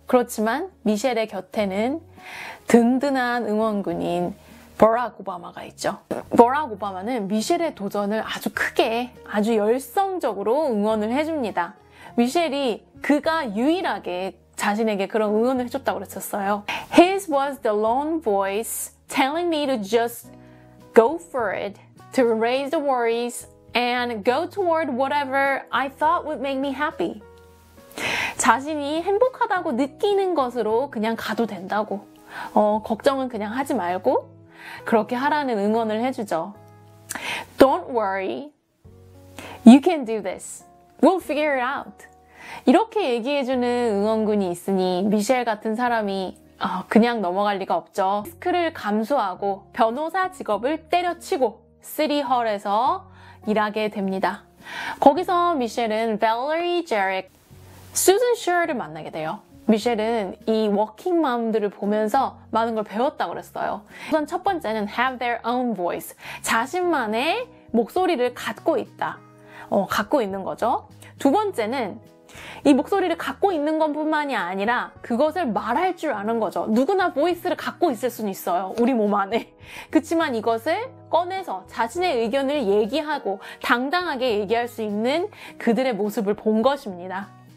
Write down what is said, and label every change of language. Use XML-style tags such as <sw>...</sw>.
<ko>그렇지만 미셸의 곁에는 든든한 응원군인 버락 오바마가 있죠. 버락 오바마는 미셸의 도전을 아주 크게, 아주 열성적으로 응원을 해줍니다. 미셸이 그가 유일하게 자신에게 그런 응원을 해줬다고 그랬었어요.</ko> <en>His was the lone voice telling me to just go for it, to erase the worries and go toward whatever I thought would make me happy.</en> <ko>자신이 행복하다고 느끼는 것으로 그냥 가도 된다고. 걱정은 그냥 하지 말고 그렇게 하라는 응원을 해주죠.</ko> <en>Don't worry. You can do this. We'll figure it out.</en> <ko>이렇게 얘기해주는 응원군이 있으니 미셸 같은 사람이 그냥 넘어갈 리가 없죠. 리스크를 감수하고 변호사 직업을 때려치고 시티홀에서 일하게 됩니다. 거기서 미셸은 Valerie Jarrett, Susan Sher를 만나게 돼요. 미셸은 이 워킹맘들을 보면서 많은 걸 배웠다고 그랬어요. 우선 첫 번째는</ko> <en>have their own voice.</en> <ko>자신만의 목소리를 갖고 있다. 갖고 있는 거죠. 두 번째는 이 목소리를 갖고 있는 것뿐만이 아니라 그것을 말할 줄 아는 거죠. 누구나 보이스를 갖고 있을 수는 있어요. 우리 몸 안에. 그렇지만 이것을 꺼내서 자신의 의견을 얘기하고 당당하게 얘기할 수 있는 그들의 모습을 본 것입니다.</ko>